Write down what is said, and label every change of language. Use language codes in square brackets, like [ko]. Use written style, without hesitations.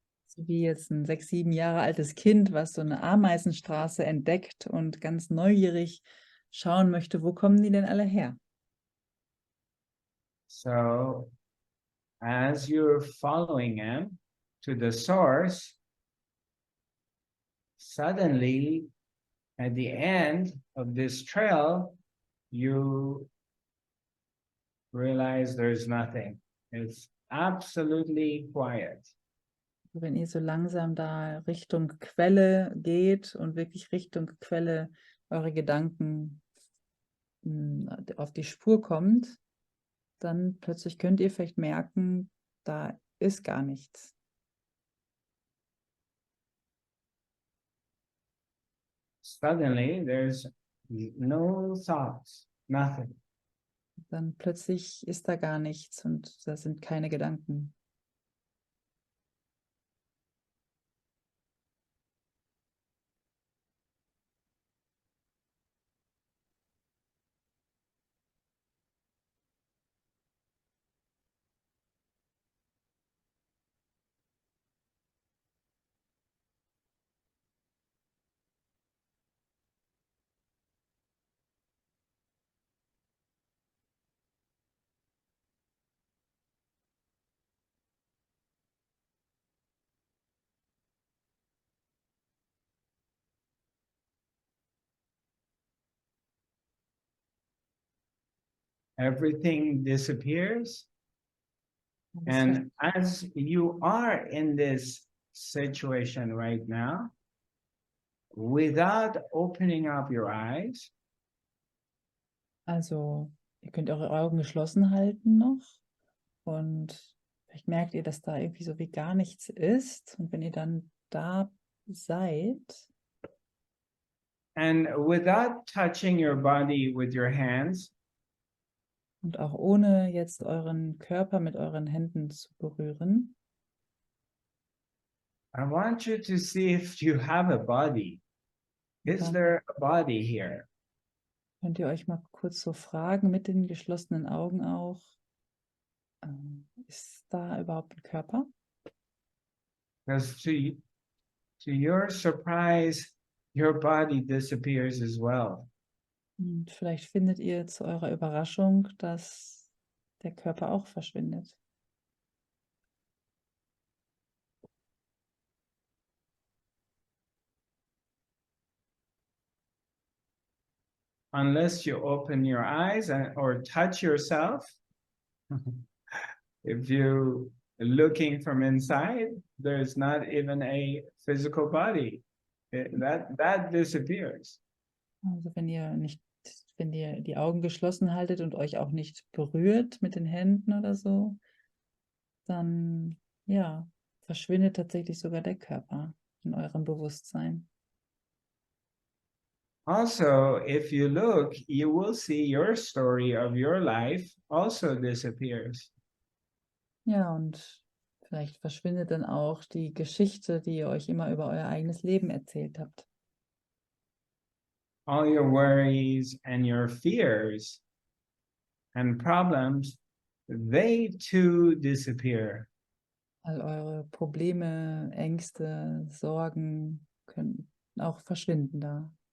[de] So wie jetzt ein 6-7 Jahre altes Kind, was so eine Ameisenstraße entdeckt und ganz neugierig schauen möchte, wo kommen die denn alle her? [en] So as you're following them to the source, suddenly at the end of this trail, you realize there's nothing. It's absolutely quiet. [de] Wenn ihr so langsam da Richtung Quelle geht und wirklich Richtung Quelle eure Gedanken auf die Spur kommt, dann plötzlich könnt ihr vielleicht merken, da ist gar nichts. [en] Suddenly there's no thoughts, nothing. [de] Dann plötzlich ist da gar nichts und da sind keine Gedanken. [en] Everything disappears. And as you are in this situation right now, without opening up your eyes, [de] Also, ihr könnt eure Augen geschlossen halten noch und vielleicht merkt ihr, dass da irgendwie so wie gar nichts ist. Und wenn ihr dann da seid, [en] and without touching your body with your hands, [de] und auch ohne jetzt euren Körper mit euren Händen zu berühren, [en] I want you to see if you have a body. Is there a body here? [de] könnt ihr euch mal kurz so fragen, mit den geschlossenen Augen auch, ist da überhaupt ein Körper? [en] Because to your surprise, your body disappears as well. [de] Und vielleicht findet ihr zu eurer Überraschung, dass der Körper auch verschwindet. [en] Unless you open your eyes or touch yourself. If you looking from inside, there's not even a physical body. That disappears. [de] Also wenn ihr die Augen geschlossen haltet und euch auch nicht berührt mit den Händen oder so, dann ja, verschwindet tatsächlich sogar der Körper in eurem Bewusstsein. [en] Also, if you look, you will see your story of your life also disappears. [de] Ja, und Vielleicht verschwindet dann auch die Geschichte, die ihr euch immer über euer eigenes Leben erzählt habt. [en] All your worries and your fears and problems, they too disappear. [de] All eure Probleme, Ängste, Sorgen können auch verschwinden da.